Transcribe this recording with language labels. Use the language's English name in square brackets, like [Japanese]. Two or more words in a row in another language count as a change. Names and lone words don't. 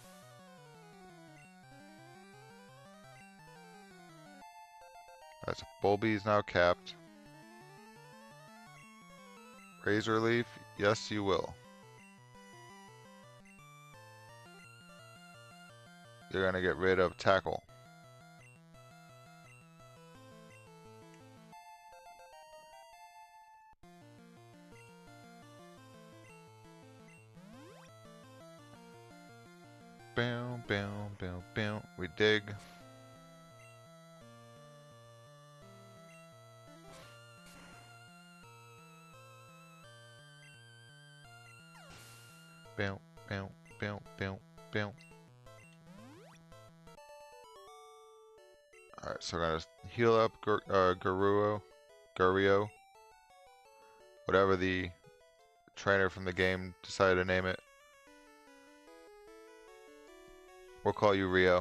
[English] That's Bulby's now capped. Razor Leaf, yes you will. You're gonna get rid of Tackle. Bam, bam, bam, bam. We dig. Bam, bam, bam, bam, bam. Alright, so we're gonna heal up Gario. Whatever the trainer from the game decided to name it. We'll call you Rio.